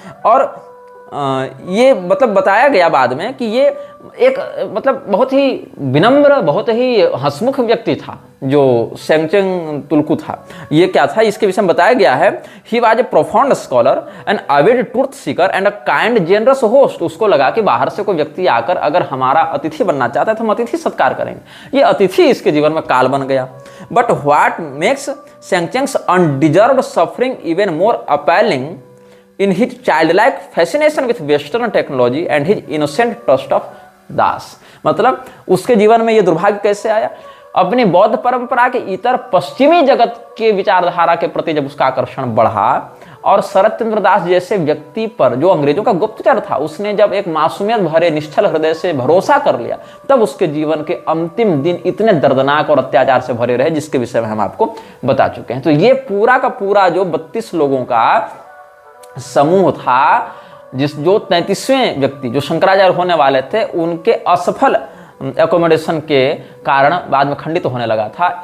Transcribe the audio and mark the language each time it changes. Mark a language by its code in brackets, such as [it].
[hi] और ये मतलब बताया गया बाद में कि ये एक मतलब बहुत ही विनम्र, बहुत ही हंसमुख व्यक्ति था जो सेंगचेन तुलकू था। ये क्या था, इसके विषय में बताया गया है, [en] He was a profound scholar and avid truth seeker and a kind generous host. [hi] उसको लगा कि बाहर से कोई व्यक्ति आकर अगर हमारा अतिथि बनना चाहता है तो हम अतिथि सत्कार करेंगे। ये अतिथि इसके जीवन में काल बन गया। [en] But what makes Sengchen's undeserved suffering even more appealing in his childlike fascination with western technology and his innocent trust of Das. [hi] मतलब उसके जीवन में यह दुर्भाग्य कैसे आया, अपनी बौद्ध परंपरा के इतर पश्चिमी जगत के विचारधारा के प्रति जब उसका आकर्षण बढ़ा और शरद चंद्र दास जैसे व्यक्ति पर जो अंग्रेजों का गुप्तचर था, उसने जब एक मासूमियत भरे निश्चल हृदय से भरोसा कर लिया, तब उसके जीवन के अंतिम दिन इतने दर्दनाक और अत्याचार से भरे रहे, जिसके विषय में हम आपको बता चुके हैं। तो ये पूरा का पूरा जो 32 लोगों का समूह था, जो 33वें व्यक्ति जो शंकराचार्य होने वाले थे, उनके असफल एकोमोडेशन के कारण बाद में खंडित होने लगा था।